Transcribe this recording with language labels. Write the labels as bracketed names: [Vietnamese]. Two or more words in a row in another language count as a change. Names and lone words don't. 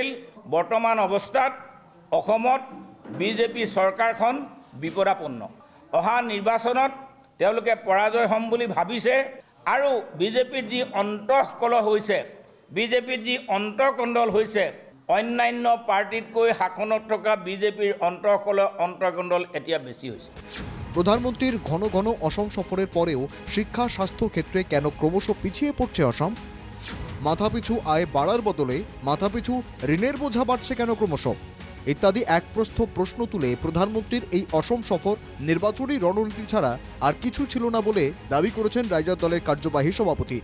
[Assamese] বৰ্তমান অৱস্থাত অসমত বিজেপি চৰকাৰখন বিপদাপন্ন। অহা নিৰ্বাচনত তেওঁলোকে পৰাজয় হ'ম বুলি ভাবিছে আৰু বিজেপিৰ যি অন্তঃকলহ হৈছে, বিজেপিৰ যি অন্তঃকণ্ডল হৈছে, অন্যান্য পাৰ্টিতকৈ শাসনত থকা বিজেপিৰ অন্তঃকণ্ডল এতিয়া বেছি হৈছে। [Bangla] প্রধানমন্ত্রীর ঘন ঘন অসম সফরের পরেও শিক্ষা স্বাস্থ্য ক্ষেত্রে কেন ক্রমশ পিছিয়ে পড়ছে অসম? মাথাপিছু আয় বাড়ার বদলে মাথাপিছু ঋণের বোঝা বাড়ছে কেন ক্রমশ? ইত্যাদি এক প্রশ্ন তুলে প্রধানমন্ত্রীর এই অসম সফর নির্বাচনী রণনীতি ছাড়া আর কিছু ছিল না বলে দাবি করেছেন রাইজর দলের কার্যবাহী সভাপতি।